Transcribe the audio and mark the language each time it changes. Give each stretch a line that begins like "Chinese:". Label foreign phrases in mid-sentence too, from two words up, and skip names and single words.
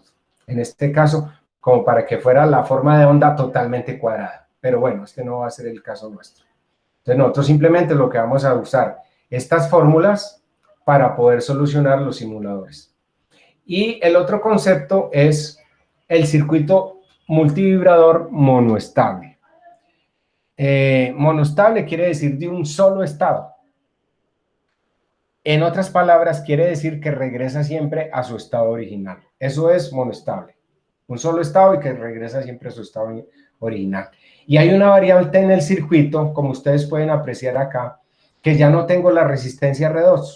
Spanish: En este caso, como para que fuera la forma de onda totalmente cuadrada. Pero bueno, este no va a ser el caso nuestro. Entonces nosotros simplemente lo que vamos a usar estas fórmulas para poder solucionar los simuladores. Y el otro concepto es el circuito multivibrador monoestable. Monoestable quiere decir de un solo estado. En otras palabras, quiere decir que regresa siempre a su estado original. Eso es monoestable. Un solo estado y que regresa siempre a su estado original. Y hay una variable en el circuito, como ustedes pueden apreciar acá, que ya no tengo la resistencia R2.